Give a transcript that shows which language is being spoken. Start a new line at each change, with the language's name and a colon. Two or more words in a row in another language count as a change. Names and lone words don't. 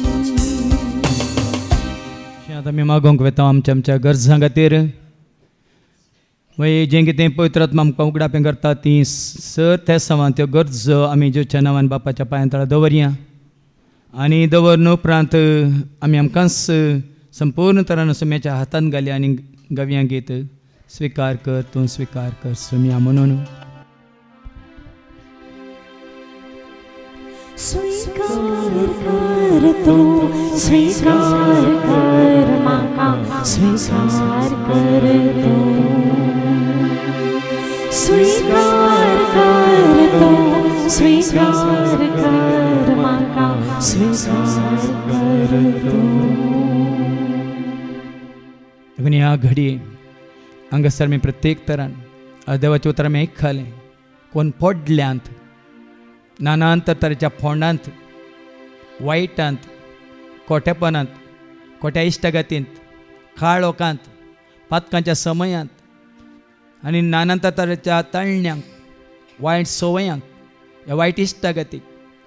Konkani: आतां आमी मागोवंक वेता आमच्या गरजां खातीर वय जें कितें पवित्र आत्मा आमकां उगडापें करता ती सर त्या सवां त्यो गरजो आमी ज्योच्या नांवान बापाच्या पांयां तळा दवरया आनी दवरन उपरांत आमी आमकांच संपूर्ण तरान सुम्याच्या हातान घालया आनी गव्यां गीत स्विकार कर तूं स्विकार कर सुम्या म्हणून
Hindi: स्वीकार कर तू स्वीकार कर म्हाका स्वीकार कर तू स्वीकार कर तू स्वीकार कर म्हाका स्वीकार कर तू.
Konkani: देखून ह्या घडी हांगासर आमी प्रत्येक तरान देवाचें उतर आमी आयकखालें कोण पडल्यांत नानांत तरेच्या फोंडांत वायटांत खोटेपणांत खोट्या इश्टगतींत काळोखांत पातकांच्या समयांत आनी नानांत तरेच्या तळण्यांक वायट सवयांक ह्या वायट इश्टगतीक